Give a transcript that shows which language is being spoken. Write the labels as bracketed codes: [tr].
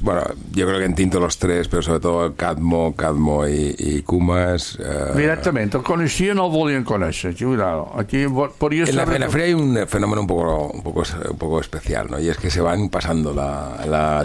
[es] Bueno, yo creo que en tintos los tres, pero sobre todo Cadmo y Cumas... [ca] Directament, el coneixien o el volien conèixer. Cuidado. Aquí podria ser... [es] En la feria hay un fenómeno un poco especial, ¿no? Y es que se van pasando la...